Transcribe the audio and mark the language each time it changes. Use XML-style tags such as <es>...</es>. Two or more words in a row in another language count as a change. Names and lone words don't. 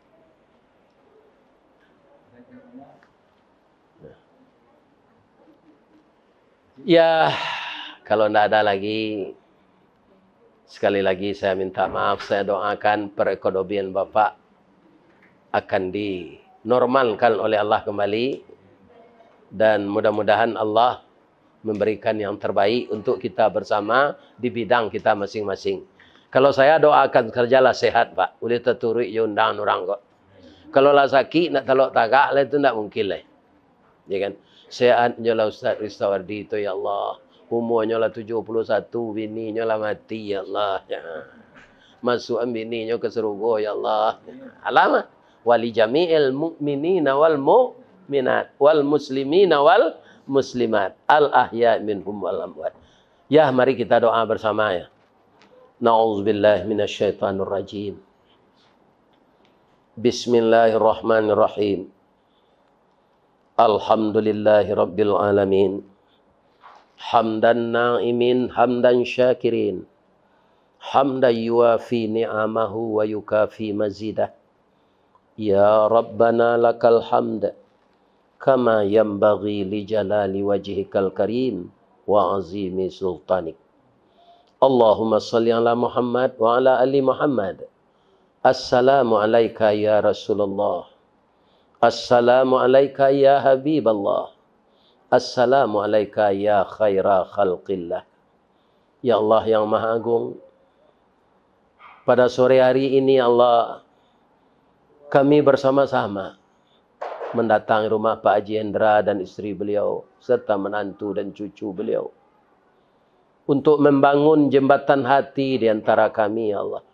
<id>Ya, kalau tidak ada lagi, sekali lagi saya minta maaf, saya doakan perekonomian Bapak akan dinormalkan oleh Allah kembali. Dan mudah-mudahan Allah memberikan yang terbaik untuk kita bersama di bidang kita masing-masing. Kalau saya doakan kerjalah sehat, Pak.</id> <min>Boleh terturut undang orang kok. Kalau lah sakit, nak telok tagak lah itu tidak mungkin lah.</min> <id>Ya kan? Sehatnya lah Ustaz Ristawardi itu ya Allah. Umurnya lah 71, bininya lah mati ya Allah. Ya. Masuk bininya ke surga ya Allah. Alamak.</id> <ar>ولجميع المؤمنين والمؤمنات والمسلمين والمسلمات الأحياء منهم والأموات.</ar> <id>Ya, mari kita doa bersama ya.</id> <ar>نعوذ بالله من الشيطان الرجيم. Bismillahirrahmanirrahim. الحمد لله رب العالمين. حمدا ناعمين حمدا شاكرين. حمدا يوافي نعمه ويكافئ مزيده. يا ربنا لك الحمد. كما ينبغي لجلال وجهك الكريم وعظيم سلطانك. اللهم صل على محمد وعلى آل محمد. السلام عليك يا رسول الله. السلام عليك يا حبيب الله. السلام عليك يا خير خلق الله.</ar> <id>Ya Allah yang Maha Agung, pada sore hari ini Allah, kami bersama-sama mendatangi rumah Pak Haji Hendra dan istri beliau, serta menantu dan cucu beliau, untuk membangun jembatan hati di antara kami, ya Allah.</id>